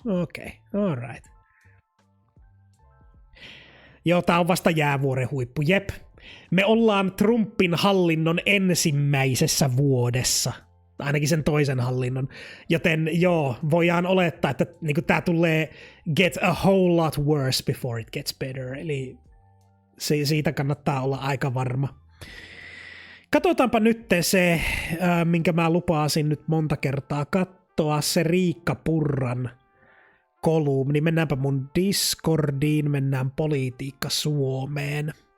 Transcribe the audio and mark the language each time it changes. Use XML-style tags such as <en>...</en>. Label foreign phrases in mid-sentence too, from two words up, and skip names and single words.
<fi>Okei, alright. Joo, tää on vasta jäävuoren huippu, jep. Me ollaan Trumpin hallinnon ensimmäisessä vuodessa. Ainakin sen toisen hallinnon. Joten joo, voidaan olettaa, että niinku tää tulee</fi> <en>get a whole lot worse before it gets better.</en> <fi>Eli siitä kannattaa olla aika varma. Katsotaanpa nyt se, minkä mä lupasin nyt monta kertaa katsoa, se Riikka Purran kolumni. Mennäänpä mun Discordiin, mennään Politiikka Suomeen.</fi>